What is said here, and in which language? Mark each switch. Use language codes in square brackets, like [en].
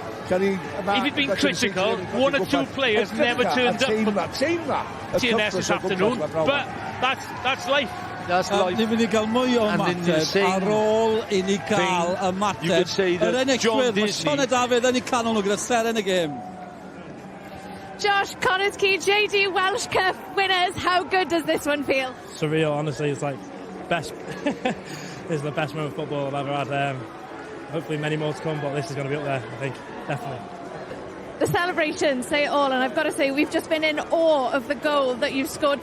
[en] If he'd been critical, 1 or 2 players never turned up for TNS this afternoon, but that's life. That's life. [cy] Ni'n mynd i gael mwy o ymateb ar ôl i ni gael ymateb. Yr enillwyr, mae Sean a David yn ei canol nhw gyda seren y gêm. [en] Josh, Connah's Quay, JD Welsh Cup winners. How good does this one feel? Surreal, honestly. It's like best. This is the best moment of football I've ever had. Hopefully many more to come, but this is going to be up there, I think, definitely. The celebrations say it all, and I've got to say, we've just been in awe of the goal that you've scored.